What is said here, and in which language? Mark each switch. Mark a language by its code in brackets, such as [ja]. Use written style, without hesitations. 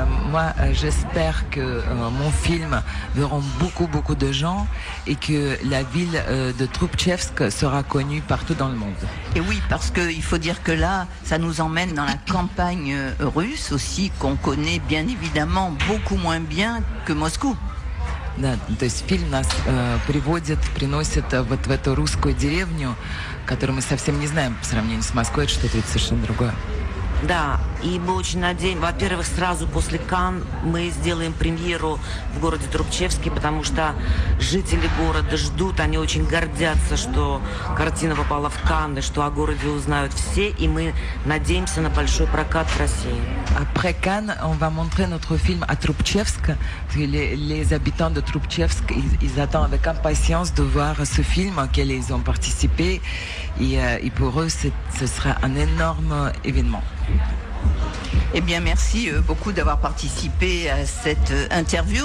[fr] Moi, j'espère que mon film verront beaucoup de gens et que la ville de Troubtchevsk sera connue partout dans le monde. Et oui, parce qu'il faut dire que là, ça nous emmène dans la campagne russe aussi, qu'on connaît bien évidemment beaucoup moins bien que Moscou. [ru] Да, то есть фильм нас приносит вот в эту русскую деревню, которую мы совсем не знаем по сравнению с Москвой, это что-то совершенно другое. Да, и мы очень надеемся, во-первых, сразу после Канн мы сделаем премьеру в городе Трубчевске, потому что жители города ждут, они очень гордятся, что картина попала в Канны, что о городе узнают все, и мы надеемся на большой прокат в России. [fr] Après Cannes, on va montrer notre film à Troubtchevsk. Les habitants de Troubtchevsk, ils attendent avec impatience de voir ce film auquel ils ont participé. Et pour eux, ce sera un énorme événement. Eh bien, merci beaucoup d'avoir participé à cette interview.